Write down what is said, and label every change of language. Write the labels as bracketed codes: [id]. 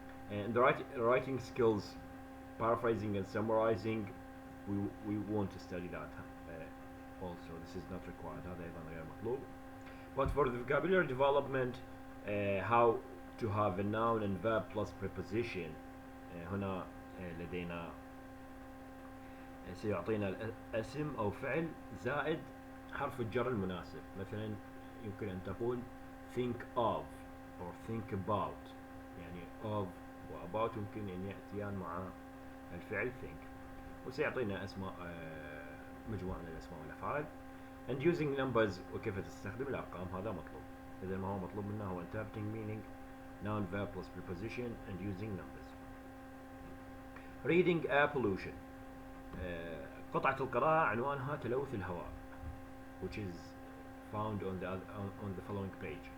[en] And the writing skills, paraphrasing and summarizing, we want to study that also. This is not required. [ar] هذا أيضا غير مطلوب. [en] But for the vocabulary development, how to have a noun and verb plus preposition. [ar] هنا لدينا سيعطينا اسم أو فعل زائد حرف الجر المناسب. مثلا يمكن أن تقول [en] think of or think about. [ar] يعني of و about يمكن أن يأتيان مع الفعل think. وسيعطينا أسماء مجموعة من الأسماء والأفعال. [en] And using numbers [ar] وكيف تستخدم الأرقام هذا مطلوب. إذا ما هو مطلوب منا هو [en] interpreting meaning, noun, verb plus preposition and using numbers. Reading air pollution. [ar] قطعة القراءة عنوانها تلوث الهواء, [en] which is found on the following page.